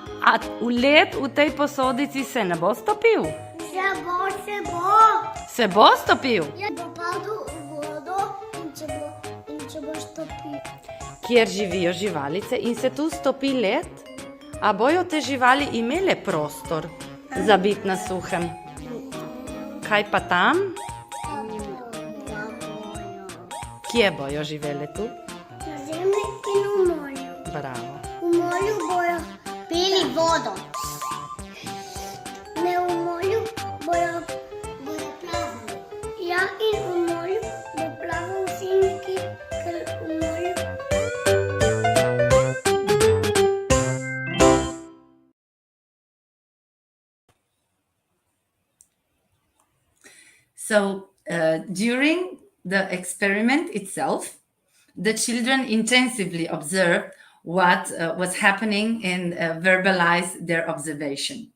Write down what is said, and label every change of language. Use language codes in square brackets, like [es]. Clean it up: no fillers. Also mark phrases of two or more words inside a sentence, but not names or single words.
[sl] A led v tej posodici se ne bo stopil? Se bo. Se bo stopil? Ja, bo padel v vodo in če bo stopil. Kjer živijo živalice in se tu stopi led? A bojo te živali imele prostor za biti na suhem? Kaj pa tam? Kje bojo živele tu? Na zemlji in v morju. Bravo. V morju bojo pili vodo. Ne, v morju bojo plavali. Ja, in v morju bo plaval sinki, ker v morju. [en] So during the experiment itself, the children intensively observed what was happening and verbalize their observation.